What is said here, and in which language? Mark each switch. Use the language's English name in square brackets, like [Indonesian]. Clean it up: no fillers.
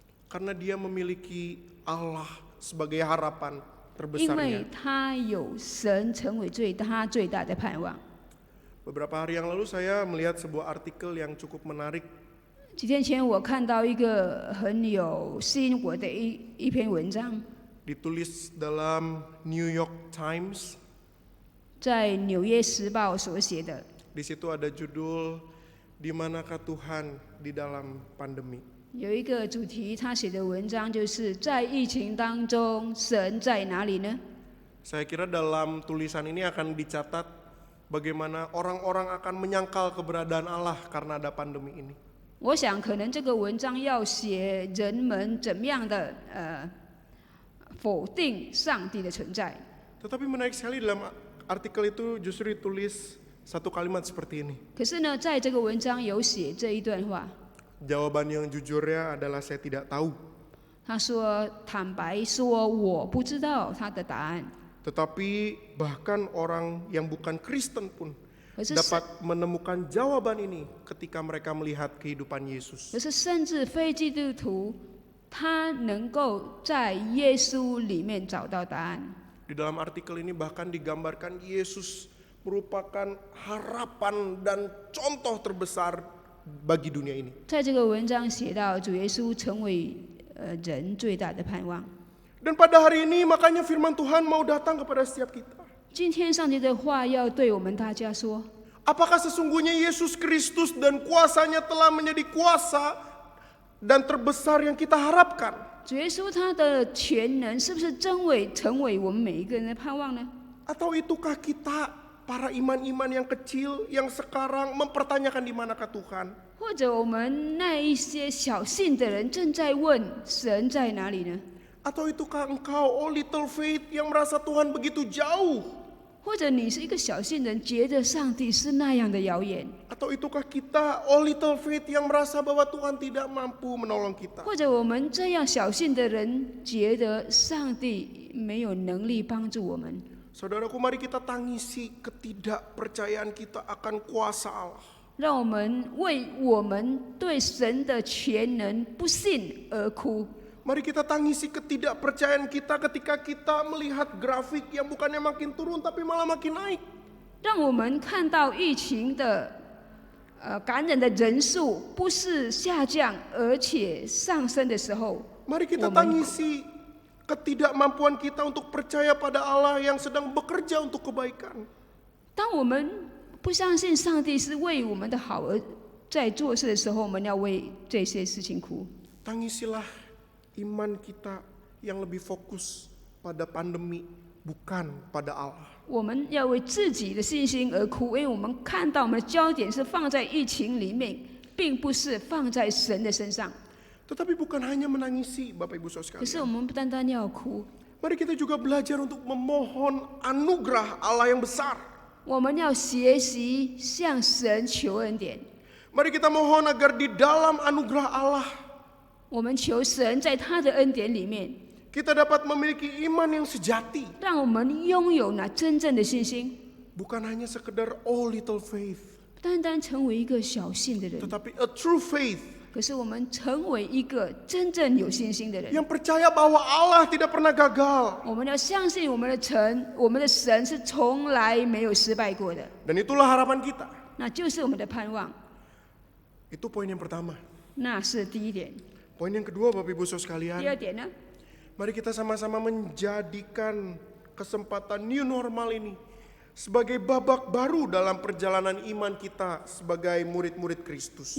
[Indonesian] karena dia memiliki Allah sebagai harapan [Chinese] 因 [Indonesian] terbesarnya. [Chinese] 为他有神成为他最大的盼望。 [Indonesian] Beberapa hari yang lalu saya melihat sebuah artikel yang cukup menarik. [Chinese] 几天前我看到一个很有吸引我的一篇文章， [Indonesian] Ditulis dalam New York Times. [Chinese] 在《纽约时报》所写的。 [Indonesian] Di situ ada judul Di manakah Tuhan di dalam pandemi. [Chinese] 有一个主题，他写的文章就是在疫情当中，神在哪里呢？ [Indonesian] Saya kira dalam tulisan ini akan dicatat bagaimana orang-orang akan menyangkal keberadaan Allah karena ada pandemi ini. [Chinese] 我想，可能这个文章要写人们怎么样的否定上帝的存在。 [Indonesian] Tetapi menarik sekali dalam artikel itu justru ditulis satu kalimat seperti ini. [Chinese] 可是呢，在这个文章有写这一段话， [Indonesian] Jawaban yang jujurnya adalah saya tidak tahu. [Chinese] 他说：“坦白说，我不知道他的答案。 [Indonesian] Tetapi bahkan orang yang bukan Kristen pun [Chinese] 可是 [Indonesian] dapat menemukan jawaban ini ketika mereka melihat kehidupan Yesus. [Chinese] 可是甚至非基督徒，他能够在耶稣里面找到答案。 [Indonesian] Di dalam artikel ini bahkan digambarkan Yesus merupakan harapan dan contoh terbesar bagi dunia ini. [Chinese] 在这个文章写到，主耶稣成为人最大的盼望。 [Indonesian] Dan pada hari ini makanya firman Tuhan mau datang kepada setiap kita. [Chinese] 今天上帝的话要对我们大家说： [Indonesian] Apakah sesungguhnya Yesus Kristus dan kuasanya telah menjadi kuasa dan terbesar yang kita harapkan? [Chinese] 主耶稣他的全能是不是真伪成为我们每一个人的盼望呢？ [Indonesian] Atau itukah kita para iman-iman yang kecil yang sekarang mempertanyakan di manakah Tuhan? [Chinese] 或者我们那一些小信的人正在问神在哪里呢？ [Indonesian] Atau itukah engkau, [English] oh little faith, [Indonesian] yang merasa Tuhan begitu jauh? [Chinese] 或者你是一个小信人，觉得上帝是那样的遥远？ [Indonesian] Atau itukah kita, [English] oh little faith, [Indonesian] yang merasa bahwa Tuhan tidak mampu menolong kita? [Chinese] 或者我们这样小信的人，觉得上帝没有能力帮助我们？ [Indonesian] Saudaraku, mari kita tangisi ketidakpercayaan kita akan kuasa Allah. [Chinese] 让我们为我们对神的全能不信而哭。 [Indonesian] Mari kita tangisi ketidakpercayaan kita ketika kita melihat grafik yang bukannya makin turun tapi malah makin naik. [Chinese] 让我们看到疫情的感染的人数不是下降，而且上升的时候， [Indonesian] Mari kita tangisi ketidakmampuan kita untuk percaya pada Allah yang sedang bekerja untuk kebaikan. [Chinese] 当我们不相信上帝是为我们的好而在做事的时候，我们要为这些事情哭。 [Indonesian] Tangisilah iman kita yang lebih fokus pada pandemi, bukan pada Allah. [Chinese] 我们要为自己的信心而哭，因为我们看到我们的焦点是放在疫情里面，并不是放在神的身上。 [Indonesian] Tetapi bukan hanya menangisi, Bapak Ibu [Chinese] 可是 [Indonesian] sekalian. [Chinese] 我们不单单要哭， [Indonesian] Mari kita juga belajar untuk memohon anugerah Allah yang besar. [Chinese] 我们要学习向神求恩典。 [Indonesian] Mari kita mohon agar di dalam anugerah Allah [Chinese] 我们求神在他的恩典里面， [Indonesian] kita dapat memiliki iman yang sejati. [Chinese] 让我们拥有那真正的信心， [Indonesian] Bukan hanya sekedar [English] oh little faith, [Chinese] 不单单成为一个小信的人， [Indonesian] tetapi [English] a true faith [Chinese] 可是我们成为一个真正有信心的人。 [Indonesian] yang percaya bahwa Allah tidak pernah gagal. [Chinese] 我们要相信我们的神是从来没有失败过的， [Indonesian] Dan itulah harapan kita. [Chinese] 那就是我们的盼望。 [Indonesian] Itu poin yang pertama. [Chinese] 那是第一点。 [Indonesian] Poin yang kedua, Bapak Ibu [Chinese] 第 [Indonesian] sekalian, [Chinese] 二点呢？ [Indonesian] mari kita sama-sama menjadikan kesempatan new normal ini sebagai babak baru dalam perjalanan iman kita sebagai murid-murid Kristus.